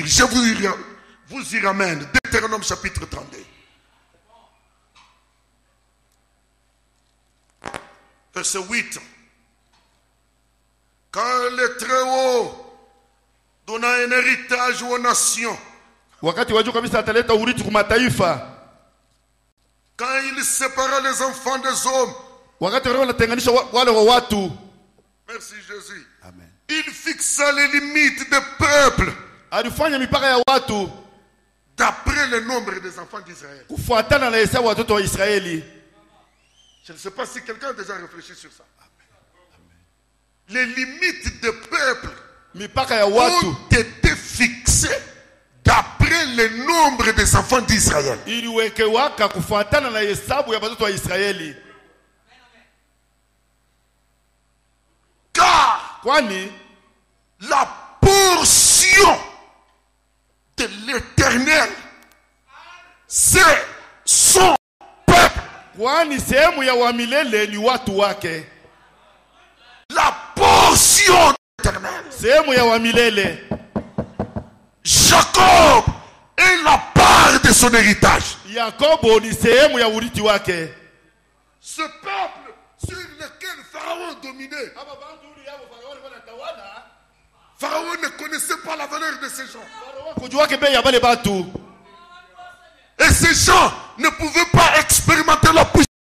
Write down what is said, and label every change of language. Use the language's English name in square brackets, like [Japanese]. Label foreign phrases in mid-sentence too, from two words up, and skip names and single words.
[French] Je vous y ramène. Deutéronome chapitre 32. Verset 8. Quand le Très-Haut donna un héritage aux nations, [Swahili] wakati wajua kabisa ataleta urithi kwa mataifa. [French] Quand il sépara les enfants des hommes. [Swahili] Wakati wanatenganisha wale wa watu. [French] Merci Jésus. Amen. Il fixa les limites des peuples. [Swahili] Alifanya mipaka ya watu [French] d'après le nombre des enfants d'Israël. [Swahili] Kufuatana na hesabu watoto wa Israeli. [French] Je ne sais pas si quelqu'un a déjà réfléchi sur ça. Les limites des peuples [Swahili] mipaka ya watu [French] ont été fixées d'après le nombre des enfants d'Israël. [Swahili] Iliwekewaka kufuatana na hesabu ya watoto wa Israeli. [French] Car [Swahili] kwani [French] la portion de l'Éternel, c'est son peuple. [Swahili] Kwani sehemu ya wa milele ni watu wake. [French] La portion de l'Éternel, [Swahili] sehemu ya wa milele. [French] Jacob est la part de son héritage. [Swahili] Yakobo ni sehemu ya urithi wake. [French] Ce peuple sur lequel Pharaon dominait, Pharaon ne connaissait pas la valeur de ces gens. Et ces gens ne pouvaient pas expérimenter la puissance.